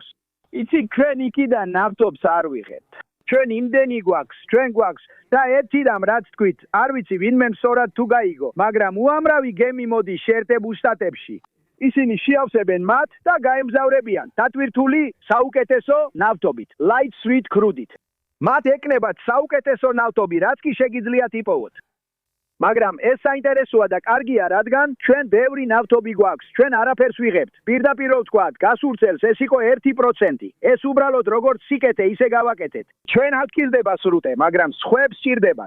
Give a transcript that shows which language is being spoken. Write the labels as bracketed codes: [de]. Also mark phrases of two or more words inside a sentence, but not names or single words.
[ka] იცით, ჩვენ იქიდან ნავთობს არ ვიღებთ. ჩვენ იმდენი გვაქვს, ჩვენ გვაქვს და ერთი რამ რაც თქვით, არ ვიცი ვინმე მსორად თუ გაიგო, მაგრამ უამრავი გემი მოდის შეერთებულ შტატებში. ისინი შეავსებენ მათ და გაემგზავრებიან დატვირთული საუკეთესო ნავთობით, [en] light sweet crude-ით. [ka] მათ ეკნებათ საუკეთესო ნავთობი, რაც კი შეგიძლიათ იპოვოთ. მაგრამ ეს საინტერესოა და კარგია, რადგან ჩვენ ბევრი ნავთობი გვაქვს, ჩვენ არაფერს ვიღებთ. პირდაპირ ვთქვათ, გასულ წელს ეს იყო 1%. ეს უბრალოდ როგორც სიკეთე ისე გავაკეთეთ. ჩვენ არ გჭირდება სრუტე, მაგრამ სხვებს სჭირდებათ.